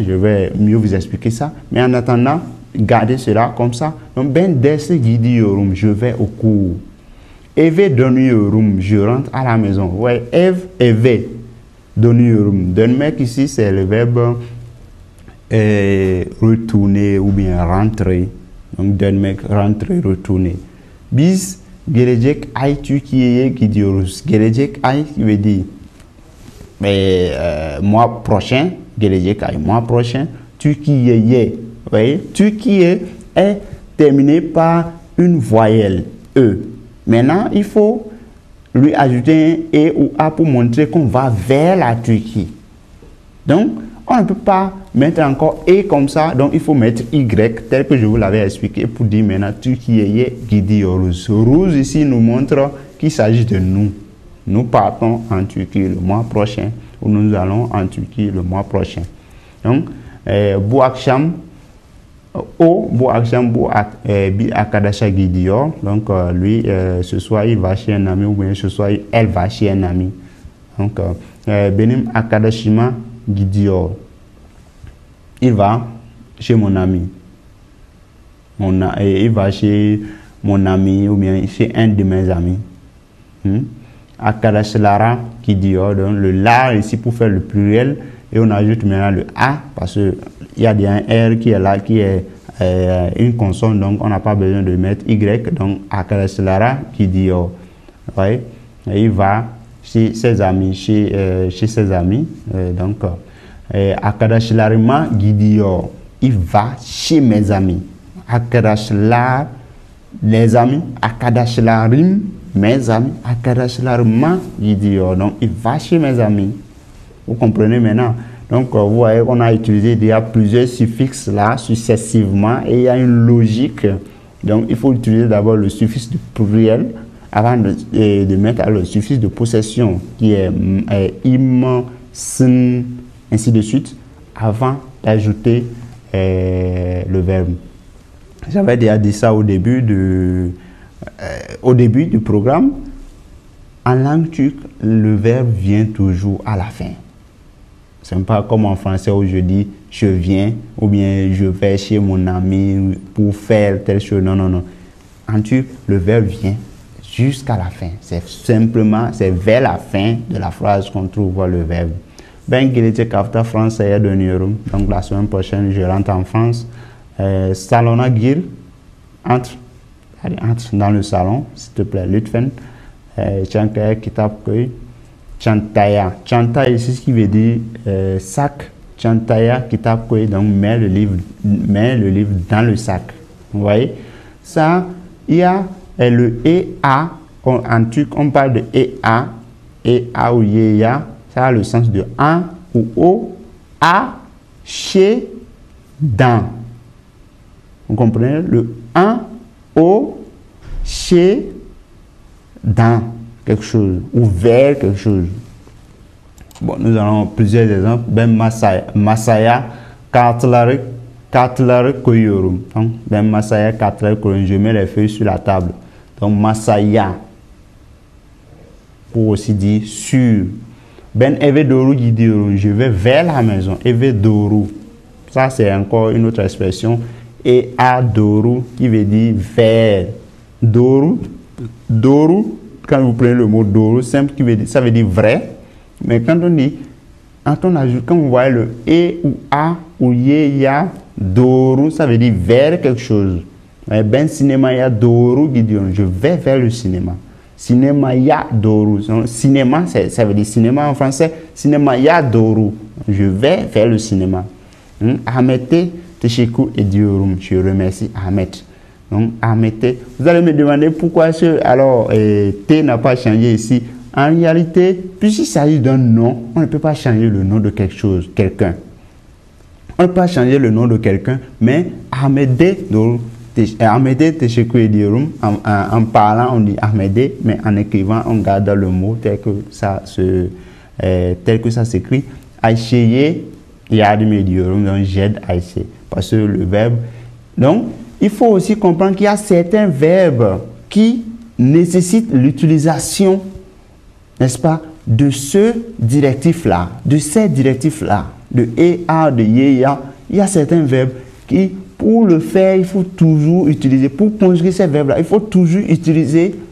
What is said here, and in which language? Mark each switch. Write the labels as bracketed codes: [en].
[fr] Je vais mieux vous expliquer ça. Mais en attendant, gardez cela comme ça. Donc, [tr] ben derse gidiyorum, [fr] je vais au cours. [tr] Eve donuyorum, [fr] je rentre à la maison. Ouais, [tr] eve donuyorum. [fr] Dönmek ici, c'est le verbe retourner ou bien rentrer. Donc, dönmek, rentrer, retourner. [tr] Biz, gelecek ay Türkiye'ye gidiyoruz. [fr] Gelecek ay qui veut dire mois prochain. [tr] Gelecek ay, [fr] mois prochain. [tr] Türkiye'ye. [fr] Vous voyez, Türkiye est terminé par une voyelle E. Maintenant, il faut lui ajouter un E ou A pour montrer qu'on va vers la Turquie. Donc, on ne peut pas mettre encore E comme ça, donc il faut mettre Y, tel que je vous l'avais expliqué, pour dire maintenant Türkiye'ye gidiyoruz. Rouge ici nous montre qu'il s'agit de nous. Nous partons en Turquie le mois prochain, ou nous allons en Turquie le mois prochain. [tr] Donc, bu akşam, bu akşam bir arkadaşa gidiyor. [fr] Donc, lui, ce soir, il va chez un ami, ou bien ce soir, elle va chez un ami. [tr] Donc, benim arkadaşıma gidiyor. [fr] Il va chez mon ami. Il va chez mon ami, ou bien chez un de mes amis. [tr] Arkadaşlara gidiyor. [fr] Donc, le la ici pour faire le pluriel. Et on ajoute maintenant le A parce qu'il y a bien un R qui est là, qui est une consonne, donc on n'a pas besoin de mettre Y. [tr] Donc, arkadaşlara gidiyor. [fr] Ouais. Et il va chez ses amis, chez ses amis. [tr] Donc, arkadaşlarıma gidiyor. [fr] Il va chez mes amis. Arkadaşlar, les amis. [tr] Arkadaşlarım, [fr] mes amis. [tr] Arkadaşlarıma gidiyor. [fr] Donc, il va chez mes amis. Vous comprenez maintenant? Donc, vous voyez, on a utilisé déjà plusieurs suffixes là, successivement, et il y a une logique. Donc, il faut utiliser d'abord le suffixe de pluriel avant de mettre le suffixe de possession, qui est im, sin, ainsi de suite, avant d'ajouter le verbe. J'avais déjà dit ça au début du programme. En langue turque, le verbe vient toujours à la fin. Ce n'est pas comme en français où je dis je viens ou bien je vais chez mon ami pour faire telle chose. Non, non, non. En turc, le verbe vient jusqu'à la fin. C'est simplement, c'est vers la fin de la phrase qu'on trouve le verbe. [tr] Ben gelecek hafta Fransa'ya dönüyorum. [fr] Donc la semaine prochaine, je rentre en France. [tr] Salona gir, [fr] entre dans le salon, s'il te plaît, [tr] Lütfen. Çantaya kitap koy. Çantaya. [fr] Çanta ici, ce qui veut dire sac. [tr] Çantaya kitap koy. [fr] Donc, mets le livre dans le sac. Vous voyez? Ça, il y a le EA. En turc, on parle de EA. EA ou YEA. Ça a le sens de un ou au. A, chez, dans. Vous comprenez? Le un, au, chez, dans quelque chose ou vers quelque chose. Bon, nous avons plusieurs exemples. [tr] Ben masaya kartları koyuyorum. Donc, ben masaya kartları koyuyorum. [fr] Je mets les feuilles sur la table. Donc, masaya. Pour aussi dire sur. [tr] Ben eve doğru gidiyorum. [fr] Je vais vers la maison. [tr] Eve doğru. [fr] Ça, c'est encore une autre expression. Et a doğru qui veut dire vers. Doğru. Doğru, quand vous prenez le mot doğru, simple, qui veut dire, ça veut dire vrai. Mais quand on dit, quand vous voyez le e ou a ou ye, ya, doğru, ça veut dire vers quelque chose. [tr] Ben cinéma ya doğru gidiyorum. [fr] Je vais vers le cinéma. [tr] Cinéma ya doğru. [fr] Cinéma, ça veut dire cinéma en français. [tr] Cinéma ya doğru. [fr] Je vais vers le cinéma. [tr] Ahmet'e teşekkür ediyorum. [fr] Je remercie Ahmet. Donc, Ahmet, vous allez me demander pourquoi T n'a pas changé ici. En réalité, puisqu'il s'agit d'un nom, on ne peut pas changer le nom de quelque chose, quelqu'un. On ne peut pas changer le nom de quelqu'un, mais [tr] Ahmet'e teşekkür ediyorum. [fr] En parlant, on dit Ahmet'e, mais en écrivant, on garde le mot tel que ça s'écrit. [tr] Ayşe'ye yardım ediyorum. [fr] Donc, j'aide Ayşe. Parce que le verbe. Donc, il faut aussi comprendre qu'il y a certains verbes qui nécessitent l'utilisation, n'est-ce pas, de ce directif-là, de ces directifs-là, de EA, de YEA. Il y a certains verbes qui, pour le faire, il faut toujours utiliser, pour conjuguer ces verbes-là, il faut toujours utiliser